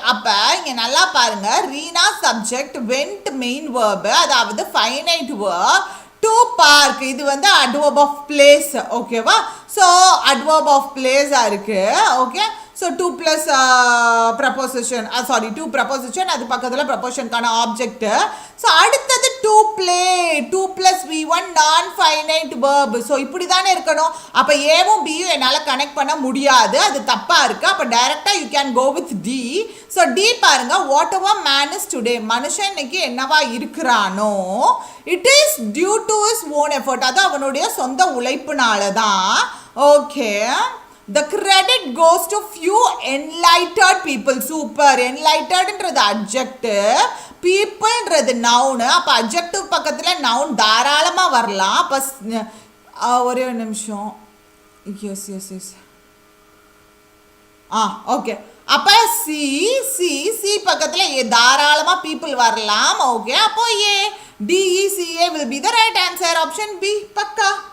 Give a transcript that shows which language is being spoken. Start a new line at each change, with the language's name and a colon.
Tamil: அப்ப இங்க நல்லா பாருங்க, Reena subject, went main verb, அதாவது ஃபைனைட் வேர்ப்,
English: to park
Tamil: இது வந்து
English: adverb of place.
Tamil: ஓகேவா? ஸோ adverb of place இருக்கு. ஓகே, ஸோ 2 + ப்ரப்போசிஷன், 2 ப்ரப்போசிஷன், அது பக்கத்தில் ப்ரப்போசிஷனுக்கான ஆப்ஜெக்ட். ஸோ அடுத்தது to play, 2+V1 நான் ஃபைனைட் வேர்ப். ஸோ இப்படி தானே இருக்கணும். அப்போ ஏவும் பியும் என்னால் கனெக்ட் பண்ண முடியாது, அது தப்பாக இருக்குது. அப்போ
English: டைரெக்டாக you can go with D. So D
Tamil: பாருங்க,
English: whatever man is today,
Tamil: மனுஷன் இன்னைக்கு என்னவா இருக்கிறானோ,
English: it is due to his own effort,
Tamil: அது அவனுடைய சொந்த உழைப்புனால தான்.
English: Okay, the credit goes to few enlightened people. Super.
Tamil: Enlightenedன்றது adjective, peopleன்றது noun. அப்ப adjective பக்கத்துல noun தாராளமா வரலாம். அப்ப ஒரே ஒரு நிமிஷம்.
English: yes okay.
Tamil: அப்ப சி பக்கத்துல தாராளமா people வரலாம்.
English: okay,
Tamil: அப்போ
English: A DECA will be the right answer. Option B பக்கா.